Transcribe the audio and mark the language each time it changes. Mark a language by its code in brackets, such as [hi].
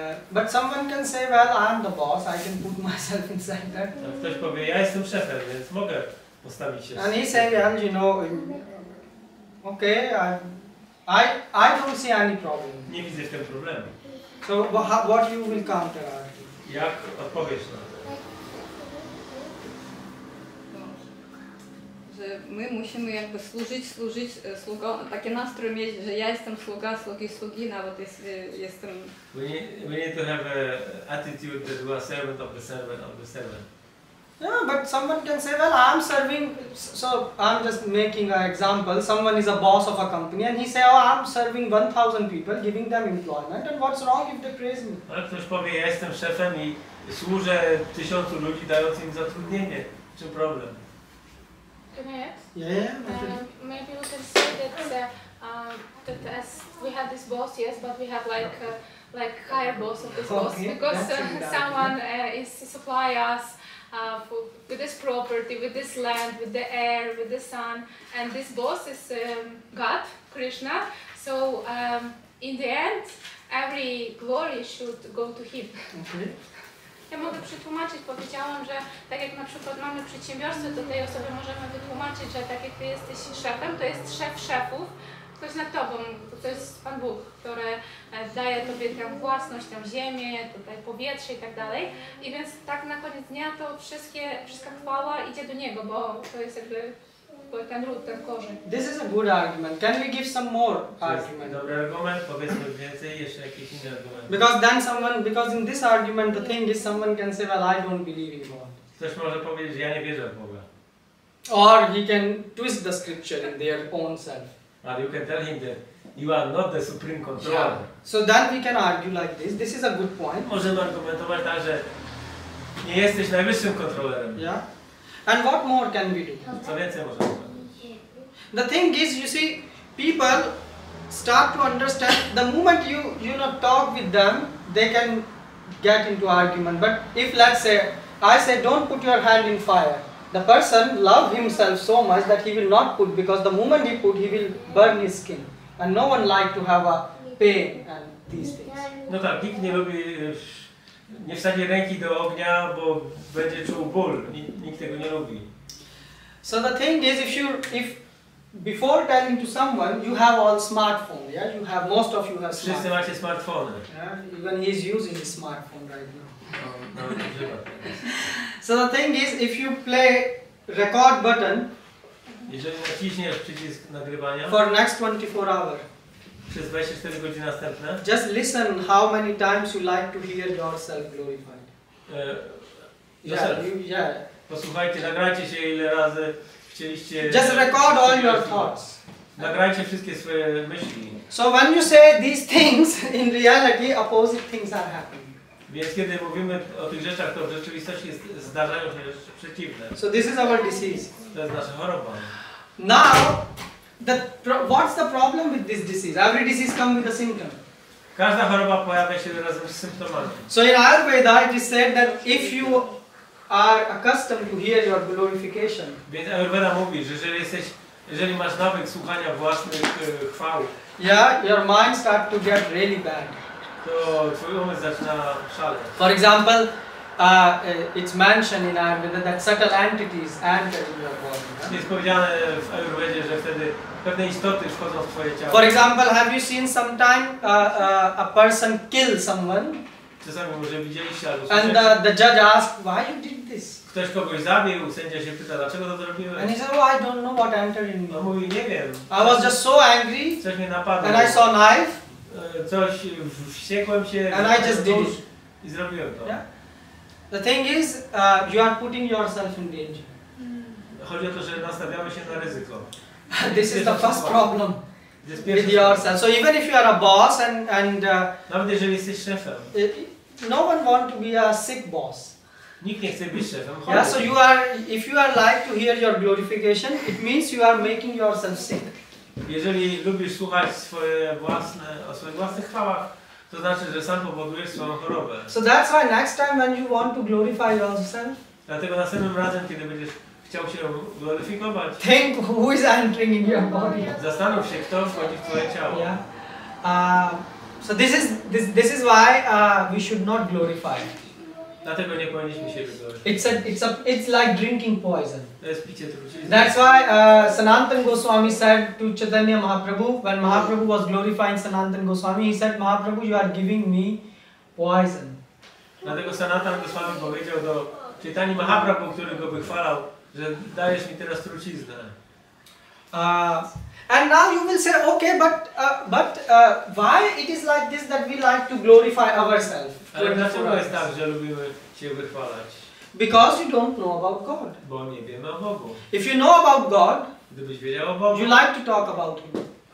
[en] But someone can say, well, I am the boss, I can put myself inside that. [pl] Ktoś powie, ja jestem szefem, więc mogę postawić się. [en] And he say, well, okay, I don't see any problem. [pl] Nie widzę w tym problemu. [en] So what you will counter argue? [pl] Jak odpowiesz na to? Że my musimy jakby służyć sługom, taki nastrój mieć, że ja jestem sługa, sługi, nawet jestem... [en] We need to have an attitude that we are servant of the servant of the servant. Yeah, but someone can say, well, I'm serving, so I'm just making an example. Someone is a boss of a company and he say, oh, I'm serving 1,000 people, giving them employment, and what's wrong if they praise me? [pl] Ale ktoś powie, ja jestem szefem i służę 1000 ludzi, dając im zatrudnienie. W czym problem? [en] Can I add? Yeah. Maybe we can say that as we have this boss, yes, but we have like higher boss of this boss, because someone is supply us with this property, with this land, with the air, with the sun, and this boss is God, Krishna. So in the end, every glory should go to him. Okay. [pl] Ja mogę przetłumaczyć, powiedziałam, że tak jak na przykład mamy przedsiębiorstwo, to tej osobie możemy wytłumaczyć, że tak jak ty jesteś szefem, to jest szef szefów, ktoś nad tobą, to jest Pan Bóg, który daje tobie tę własność, tę ziemię, tutaj powietrze i tak dalej. I więc tak na koniec dnia to wszystka chwała idzie do Niego, bo to jest jakby ten ród, ten korzeń. [en] This is a good argument. Can we give some more argument? [pl] Dobry argument, powiedzmy więcej, jeszcze jakiś inny argument. [en] Because in this argument the thing is someone can say, well, I don't believe in God. [pl] Ktoś może powiedzieć, ja nie wierzę w Boga. [en] Or he can twist the scripture in their own self. But you can tell him that you are not the supreme controller. Yeah. So then we can argue like this. This is a good point. [pl] Możemy argumentować tak, że nie jesteś najwyższym kontrolerem. [en] Yeah. And what more can we do? [pl] Co więcej możemy zrobić? [en] The thing is, you see, people start to understand the moment you talk with them, they can get into argument. But if, let's say, I say, don't put your hand in fire, the person loves himself so much that he will not put, because the moment he put, he will burn his skin. And no one like to have a pain and these things. [pl] No tak, nikt nie lubi, nie wsadzi ręki do ognia, bo będzie czuł ból. Nikt tego nie lubi. [en] So the thing is, if before telling to someone, you have all smartphone, yeah? Most of you have [pl] Wszyscy [en] smartphone. [pl] macie smartfony. [en] Yeah? Even he is using his smartphone right now. [pl] No, używa. [en] So the thing is, if you play record button [pl] Jeżeli naciśniesz przycisk nagrywania [en] for next 24 hours, [pl] przez 24 godziny następne, [en] just listen how many times you like to hear yourself glorified. Yeah. [pl] Posłuchajcie, nagrajcie się ile razy chcieliście. [en] Just record all your thoughts. [pl] Nagrajcie wszystkie swoje myśli. [en] So when you say these things, in reality opposite things are happening. [pl] Więc kiedy mówimy o tych rzeczach, to w rzeczywistości zdarzają się rzeczy przeciwne. [en] So this is our disease. [pl] To jest nasza choroba. [en] Now, what's the problem with this disease? Every disease comes with a symptom. [pl] Każda choroba pojawia się razem z symptomami. [en] So in Ayurveda it is said that if you are accustomed to hear your glorification, [pl] Więc Ayurveda mówi, że jeżeli masz nawyk słuchania własnych chwał, [en] yeah, your mind starts to get really bad. [pl] to twój umysł zaczyna szaleć. [en] For example, it's mentioned in Ayurveda that subtle entities enter in your body. [pl] Jest powiedziane w Ayurvedzie, że wtedy pewne istoty wchodzą w twoje ciało. [en] For example, have you seen sometime a person kill someone? [pl] Czasami może widzieliście albo [en] And [pl] słyszeliście. [en] the judge asked, why you did this? [pl] Ktoś kogoś zabił, sędzia się pyta, dlaczego to zrobiłeś? [en] And he said, oh, I don't know what entered in [pl] No [en] me. [pl] mówi, nie wiem. [en] I was just so angry, [pl] Coś mnie napadło. [en] and I saw a knife, [pl] Coś, wściekłem się. [en] and I just did it. [pl] I zrobiłem to. [en] Yeah? The thing is, you are putting yourself in danger. [pl] Chodzi o to, że nastawiamy się na ryzyko. [en] This is the first problem with yourself. So even if you are a boss [pl] nawet jeżeli jesteś szefem, [en] no one want to be a sick boss. [pl] Nikt nie chce być szefem. [en] Yeah, so if you are like to hear your glorification, it means you are making yourself sick. [pl] Jeżeli lubisz słuchać o swoich własnych chwałach, to znaczy, że sam powodujesz swoją chorobę. [en] So that's why next time when you want to glorify yourself, [pl] dlatego następnym razem, kiedy będziesz chciał się gloryfikować, [en] think who is entering in your body. [pl] Zastanów się, kto wchodzi w twoje ciało. [en] Yeah. So this is why we should not glorify. [pl] Dlatego nie powinniśmy się glorifikować. [en] It's like drinking poison. [pl] To jest picie trucizny. [en] That's why Sanatana Goswami said to Chaitanya Mahaprabhu, when Mahaprabhu was glorifying Sanatana Goswami, he said, Mahaprabhu, you are giving me poison. [pl] Dlatego Sanatana Goswami powiedział do Chaitanya Mahaprabhu, który go wychwalał, że dajesz mi teraz truciznę. [en] And now you will say, okay, but why it is like this that we like to glorify ourselves? [pl] Ale dlaczego jest tak, że lubimy się wychwalać? [en] Because you don't know about God. [pl] Bo nie wiemy o Bogu. [en] If you know about God, [pl] gdybyś wiedział o Bogu, [en] you like to talk about Him.